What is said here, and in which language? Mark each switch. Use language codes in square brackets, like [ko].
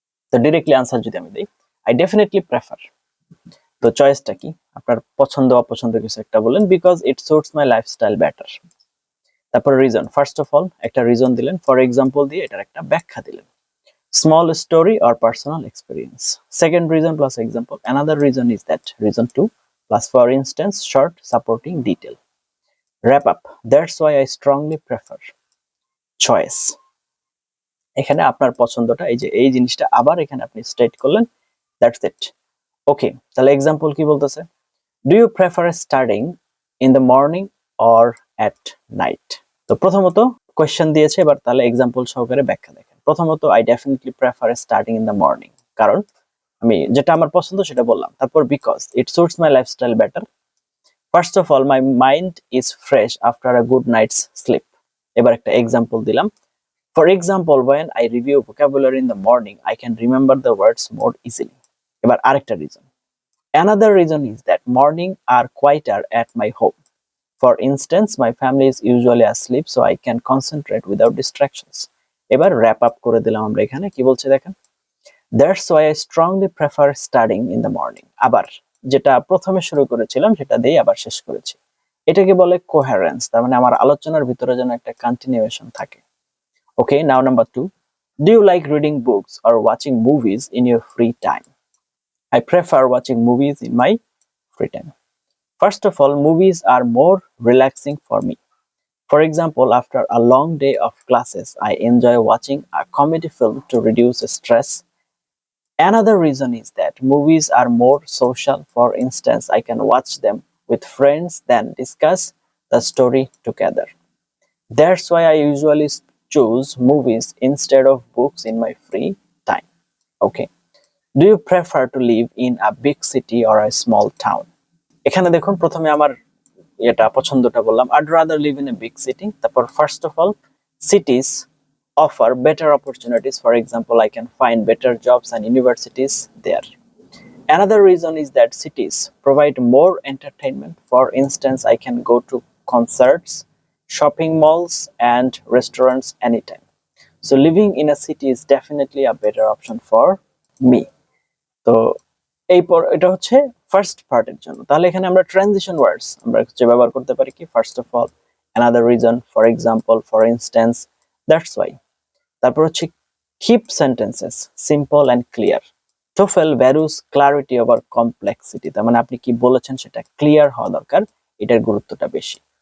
[bn] তো directly answer যদি আমি দেই, [en] I definitely prefer, [bn] তো চয়েসটা কি? আপনার পছন্দ অপছন্দ কিছু একটা বলেন, [en] Because it suits my lifestyle better. [bn] তারপর রিজন, ফার্স্ট অফ অল একটা রিজন দিলেন, ফর এক্সাম্পল দিয়ে এটার একটা ব্যাখ্যা দিলেন, [en] small story or personal experience. Second reason plus example, another reason is that, reason 2 plus for instance short supporting detail. Wrap up, that's why I strongly prefer. [bn] Choice, এখানে আপনার পছন্দটা এই যে এই জিনিসটা আবার এখানে আপনি স্টেট করলেন, [en] that's it. [bn] ওকে, তাহলে এক্সাম্পল কি বলতেছে, [en] do you prefer studying in the morning or at night? [bn] তো প্রথমত কোশ্চেন দিয়েছে, এবার তাহলে এক্সাম্পল সহকারে ব্যাখ্যা দেখেন। প্রথমত [en] I definitely prefer starting in the morning, [bn] কারণ আমি যেটা আমার পছন্দ সেটা বললাম। তারপর [en] Because it suits my lifestyle better. First of all my mind is fresh after a good night's sleep. [bn] এবার একটা এক্সাম্পল দিলাম, [en] For example when I review vocabulary in the morning I can remember the words more easily. [bn] এবার আরেকটা reason, [en] another reason is that morning are quieter at my home. For instance, my family is usually asleep, so I can concentrate without distractions. [bn] এবার wrap up করে দিলাম আমরা এখানে। কি বলছে দেখেন, [en] that's why I strongly prefer studying in the morning. [bn] আবার যেটা প্রথমে শুরু করেছিলাম সেটা দিয়ে আবার শেষ করেছি, এটাকে বলে কোহেরেন্স। তার মানে আমার আলোচনার ভিতরে যেন একটা কন্টিনিউয়েশন থাকে। [en] Okay, now number 2, do you like reading books or watching movies in your free time? I prefer watching movies in my free time. First of all, movies are more relaxing for me. For example, after a long day of classes, I enjoy watching a comedy film to reduce stress. Another reason is that movies are more social. For instance, I can watch them with friends, then discuss the story together. That's why I usually choose movies instead of books in my free time. Okay. Do you prefer to live in a big city or a small town? [bn] এখানে দেখুন প্রথমে আমার এটা পছন্দটা বললাম, [en] I'd rather live in a big city. [bn] তারপর [en] first of all, cities offer better opportunities. For example, I can find better jobs and universities there. Another reason is that cities provide more entertainment. For instance, I can go to concerts, shopping malls and restaurants anytime. So living in a city is definitely a better option for me. [bn] তো এটা হচ্ছে first পার্টের জন্য। তাহলে এখানে আমরা transition ওয়ার্ডস আমরা যে ব্যবহার করতে পারি কি, [en] First of all, another reason, for example, for instance, that's why. [bn] তারপর হচ্ছে [en] Keep sentences simple and clear. TOEFL values clarity over complexity. [bn] তার মানে আপনি কি বলেছেন সেটা ক্লিয়ার হওয়া দরকার, এটার গুরুত্বটা বেশি।